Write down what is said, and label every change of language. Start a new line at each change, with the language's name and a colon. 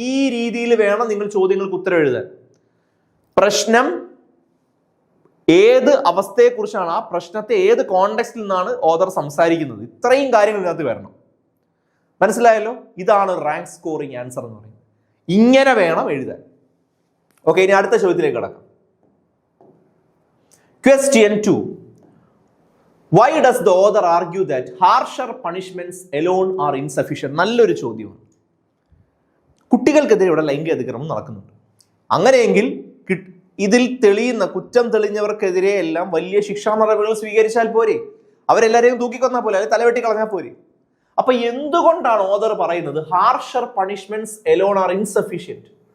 Malayalam: ഈ രീതിയിൽ വേണം നിങ്ങൾ ചോദ്യങ്ങൾക്ക് ഉത്തരം എഴുതാൻ. പ്രശ്നം ഏത് അവസ്ഥയെക്കുറിച്ചാണ്, ആ പ്രശ്നത്തെ ഏത് കോണ്ടെക്സ്റ്റിൽ നിന്നാണ് ഓതർ സംസാരിക്കുന്നത്, ഇത്രയും കാര്യങ്ങൾ ഇതിനകത്ത് വരണം. മനസ്സിലായല്ലോ? ഇതാണ് റാങ്ക് സ്കോറിംഗ് ആൻസർ എന്ന് പറയുന്നത്. ഇങ്ങനെ വേണം എഴുതാൻ. ഓക്കെ, ഇനി അടുത്ത ചോദ്യത്തിലേക്ക് കടക്കാം.
English: Question 2. Why does the author argue that harsher punishments alone are insufficient?
Malayalam: നല്ലൊരു ചോദ്യമാണ്. കുട്ടികൾക്കെതിരെ ഇവിടെ ലൈംഗിക അതിക്രമം നടക്കുന്നുണ്ട്. അങ്ങനെയെങ്കിൽ ഇതിൽ തെളിയുന്ന കുറ്റം തെളിഞ്ഞവർക്കെതിരെ എല്ലാം വലിയ ശിക്ഷാ നടപടികൾ സ്വീകരിച്ചാൽ പോരെ? അവരെല്ലാവരെയും തൂക്കിക്കൊന്നാൽ പോലെ, അല്ലെങ്കിൽ തലവെട്ടി കളഞ്ഞാൽ പോരെ? അപ്പൊ എന്തുകൊണ്ടാണ് ഓതർ പറയുന്നത്
English: Harsher punishments alone are insufficient?